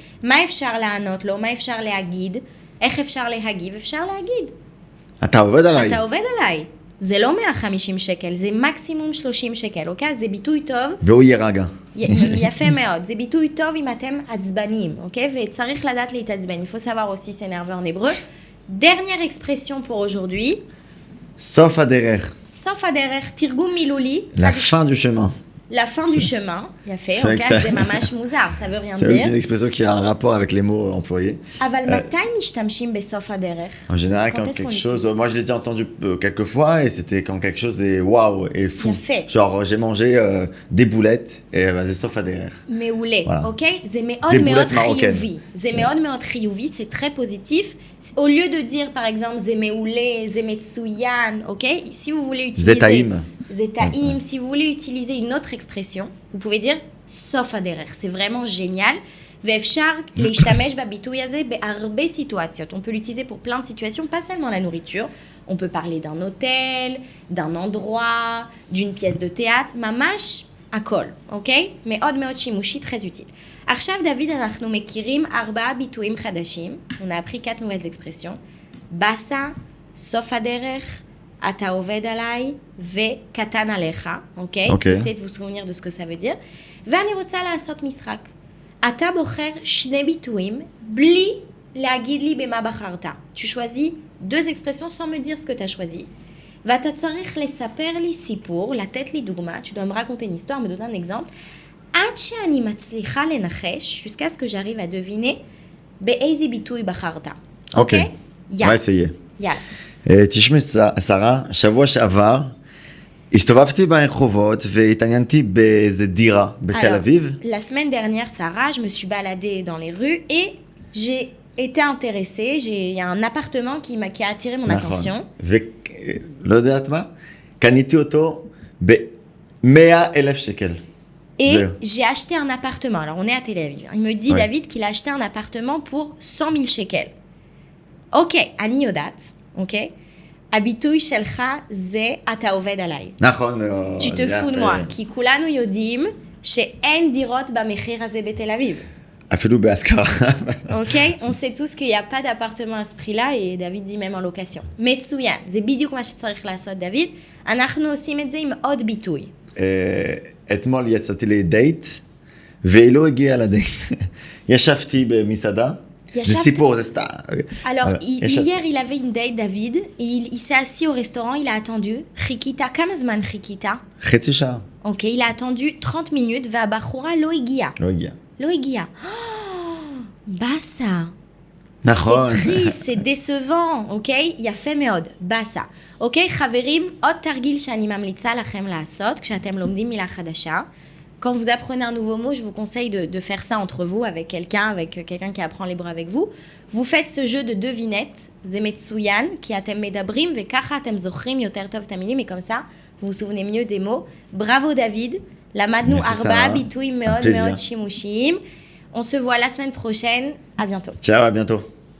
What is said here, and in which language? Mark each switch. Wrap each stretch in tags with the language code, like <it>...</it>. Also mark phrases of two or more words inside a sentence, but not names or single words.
<he>מה אפשר לענות לו? מה אפשר להגיד? איך אפשר להגיב? אפשר להגיד. אתה עובד עליי. אתה עובד עליי. זה לא 150 שקל, זה מקסימום 30 שקל, אוקיי? זה ביטוי טוב. והוא יירגע. יפה מאוד. זה ביטוי טוב אם אתם עצבנים, אוקיי? וצריך לדעת להתעצבן.</he> <fr>Il faut savoir aussi s'énerver en hébreu. Dernière expression pour aujourd'hui.</fr> <he>סוף הדרך. סוף הדרך, תרגום מילולי.</he> <fr>La fin du chemin. La fin du chemin, יפה, C'est vrai que</fr> <he>אוקיי?</he> <fr>ça-</fr> <he>זה ממש מוזר,</he> <fr>ça veut rien C'est dire. une expression qui a un rapport avec les mots employés.</fr> <he>אבל מתי משתמשים בסוף הדרך?</he> <fr>En général, Quand quand est-ce qu'on quelque chose... l'utilise? Moi, je l'ai déjà entendu quelques fois, et c'était quand quelque chose est waouh et fou.</fr> <he>יפה.</he> <fr>Genre, j'ai mangé des boulettes, et</fr> <he>זה סוף הדרך. מעולה,</he> <fr>Voilà.</fr> <he>אוקיי? זה</he> <fr>Des</fr> <he>מאוד מאוד</he> <fr>boulettes marocaines.</fr> <he>חיובי. זה מאוד מאוד חיובי,</he> <fr>c'est très positif. Au lieu de dire, par exemple,</fr> <he>זה מעולה, זה מצוין, אוקיי?</he> <fr>Si vous voulez utiliser...</fr> <he>זה טעים. זה טעים.</he> <fr>Si vous voulez utiliser une autre expression, vous pouvez dire</fr> <he>סוף הדרך.</he> <fr>C'est vraiment génial.</fr> <he>ואפשר להשתמש בביטוי הזה בהרבה סיטואציות.</he> <fr>On peut l'utiliser pour plein de situations, pas seulement la nourriture. On peut parler d'un hôtel, d'un endroit, d'une pièce de théâtre,</fr> <he>ממש הכל, אוקיי? מאוד מאוד שימושי,</he> <fr>très utile.</fr> <he>עכשיו, דוד, אנחנו מכירים 4 ביטויים חדשים.</he> <fr>On a appris 4 nouvelles expressions.</fr> <he>באסה, סוף הדרך, אתה עובד עליי וקטן עליך, אוקיי? אוקיי.</he> <fr>Essayez de vous souvenir de ce que ça veut dire.</fr> <he>ואני רוצה לעשות משחק. אתה בוחר 2 ביטויים בלי להגיד לי במה בחרת.</he> <fr>Tu choisis 2 expressions sans me dire ce que tu as choisi.</fr> <he>ואתה צריך לספר לי סיפור, לתת לי דוגמה,</he> <fr>tu dois me raconter une histoire, me donner un exemple,</fr> <he>עד שאני מצליחה לנחש,</he> <fr>jusqu'à ce que j'arrive à deviner,</fr> <he>באיזה ביטוי בחרת. אוקיי?</he> <fr>On va essayer.</fr> <he>יאללה. תשמעי, שרה, שבוע שעבר, הסתובבתי ברחובות והתעניינתי באיזה דירה בתל</he> <fr>Alors,</fr> <he>אביב.</he> <fr>la semaine dernière, Sarah, je me suis baladée dans les rues et j'ai été intéressée. Il y a un appartement qui a attiré mon attention.</fr> <he>ולא יודעת מה? קניתי אותו ב-100,000 שקל.</he> <fr>Et</fr> <he>זהו.</he> <fr>j'ai acheté un appartement. Alors, on est à Tel Aviv. Il me dit, Ouais. David, qu'il a acheté un appartement pour 100 000 shekels.</fr> <he>Ok, אני יודעת, אוקיי? הביטוי שלך זה אתה עובד עליי. נכון מאוד. Tu te fous de moi. כי כולנו יודעים שאין דירות במחיר הזה בתל אביב. אפילו בהשכרה. אוקיי?</he> <fr>On sait tous qu'il n'y a pas d'appartement à ce prix-là, et David dit même en location.</fr> <he>מצוין. זה בדיוק מה שצריך לעשות, דוד. אנחנו עושים את זה עם עוד ביטוי. אתמול יצאתי לדייט, והיא לא הגיעה לדייט. ישבתי במסעדה. זה סיפור, זה סתם.</he> <fr>Alors, hier, il avait une date, David, et il s'est assis au restaurant, il a attendu.</fr> <he>חיכית, כמה זמן חיכית? חצי שעה. Ok, il a attendu 30 minutes, והבחורה לא הגיעה. לא הגיעה. לא הגיעה. באסה. נכון.</he> <fr>C'est triste, c'est décevant,</fr> <he>אוקיי? יפה מאוד, באסה. אוקיי, חברים, עוד תרגיל שאני ממליצה לכם לעשות כשאתם לומדים מילה חדשה.</he> <fr>Quand vous apprenez un nouveau mot, je vous conseille de faire ça entre vous, avec quelqu'un qui apprend l'hébreu avec vous. Vous faites ce jeu de devinettes,</fr> <he>זה מצוין, כי אתם מדברים וככה אתם זוכרים יותר טוב את המילים,</he> <fr>et comme ça, vous vous souvenez mieux des mots.</fr> <he>Bravo David, למדנו 4 ביטויים מאוד מאוד שימושיים.</he> <fr>On se voit la semaine prochaine, à bientôt. Ciao, à bientôt.</fr>